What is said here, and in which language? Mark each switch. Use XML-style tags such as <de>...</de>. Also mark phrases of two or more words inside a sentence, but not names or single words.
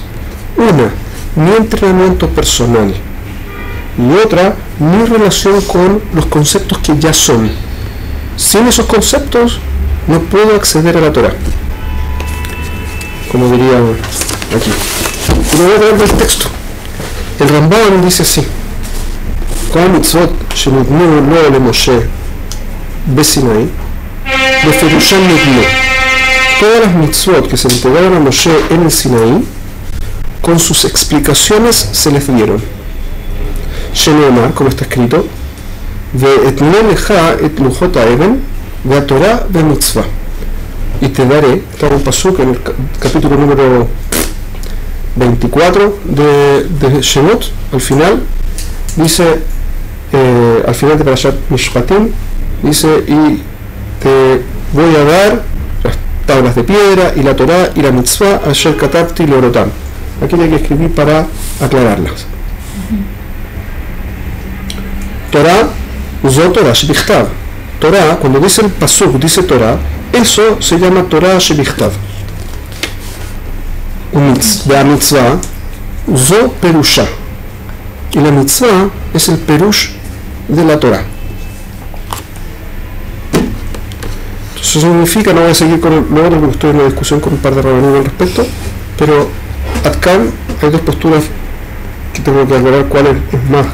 <es>Una, mi entrenamiento personal, y otra, mi relación con los conceptos que ya son. Sin esos conceptos no puedo acceder a la Torá, como diría aquí. Y me voy a leer del texto. El Rambam dice así:</es> <he>כל המצוות שניתנו לו למשה בסיני בפירושן ניתנו.</he> <es>Todas las mitzvot que se entregaron a Moshe en el Sinaí, con sus explicaciones se les dieron. Sheneomar, como está escrito,</es> <he>ואתנה לך את לחות האבן והתורה והמצוה.</he> <es>Y te daré, está un pasuk en el capítulo número 24 de Shemot, al final, dice, al final de Parashat Mishpatim, dice, y te voy a dar las tablas de piedra y la Torah y la mitzvah</es> <he>אשר כתבתי להורותם.</he> <es>Aquí hay que escribir para aclararlas.</es> <he>תורה זו תורה שבכתב.</he> <es>Torah, cuando dice el pasuk, dice Torah, eso se llama</es> <he>תורה שבכתב. La מצוה זו פירושה.</he> <es>Y la mitzvah es el perush de la Torah. Eso significa, no voy a seguir con lo otro porque estoy en una discusión con un par de rabinos al respecto, pero acá hay dos posturas que tengo que aclarar cuál es más.</es>